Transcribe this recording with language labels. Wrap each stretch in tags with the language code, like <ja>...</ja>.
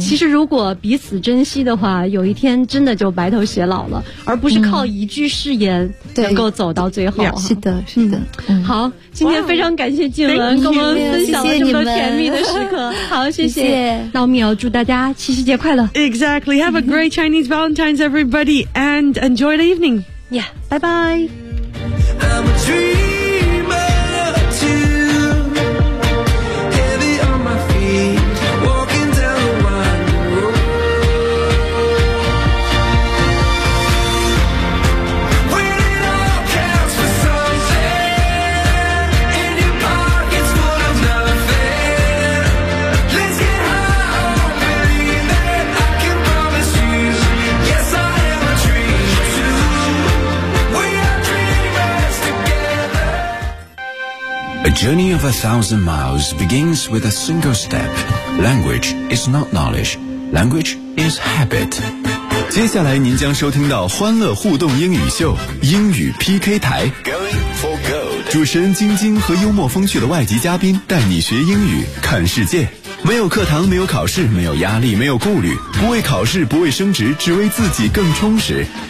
<zh>其实如果彼此珍惜的话，有一天真的就白头偕老了，而不是靠一句誓言能够走到最后。是的是的、好，今天非常感谢静文跟我们分享了这么甜蜜的时刻。好，谢谢那我们也要祝大家七夕节快乐。</zh> <en>Exactly, have a great Chinese Valentine's everybody, and enjoy the evening Yeah, bye-bye. I'm a dreamer too. Heavy on my feet, walking down the winding road. When it all counts for something, and your pocket's full of nothing, let's get high on believing that I can promise you. Yes, I am a dreamer too. We are dreamers together. A journey of 1,000 miles begins with a single step. Language is not knowledge. Language is habit.</en> <zh>接下来您将收听到欢乐互动英语秀，英语 PK 台。</zh> <en>Going for gold.</en> <zh>主持人晶晶和幽默风趣的外籍嘉宾带你学英语，看世界。没有课堂，没有考试，没有压力，没有顾虑，不为考试，不为升职，只为自己更充实。</zh>